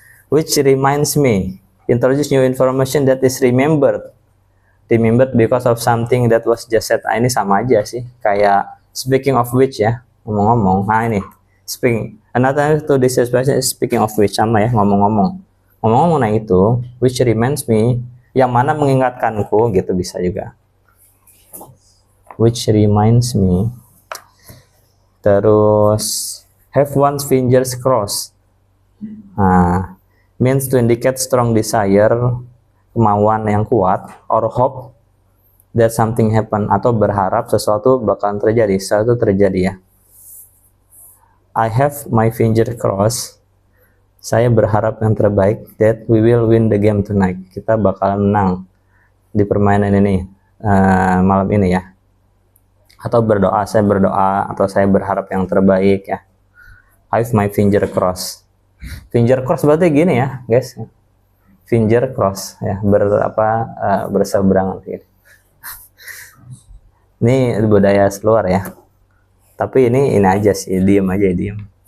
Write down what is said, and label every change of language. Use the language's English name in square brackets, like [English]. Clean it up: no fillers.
[English] Which reminds me, introduce new information that is remembered because of something that was just said. [Indonesian] Ini sama aja sih, kayak speaking of which ya, ngomong-ngomong. Nah ini, [English] another to this expression is speaking of which, [Indonesian] sama ya, ngomong-ngomong. Ngomong-ngomong, nah itu, [English] which reminds me, [Indonesian] yang mana mengingatkanku gitu bisa juga. [English] Which reminds me. [Indonesian] Terus have one's fingers crossed. [English] Nah, means to indicate strong desire, [Indonesian] kemauan yang kuat, [English] or hope that something happen, [Indonesian] atau berharap sesuatu bakalan terjadi, sesuatu terjadi ya. [English] I have my finger crossed. [Indonesian] Saya berharap yang terbaik [English] that we will win the game tonight. [Indonesian] Kita bakalan menang di permainan ini malam ini ya. Atau berdoa, saya berdoa atau saya berharap yang terbaik ya. [English] I have my finger crossed. [Indonesian] Finger cross berarti gini ya, guys. Finger cross ya, berseberangan gitu. Ini budaya luar ya. Tapi ini aja sih, diem aja, diem.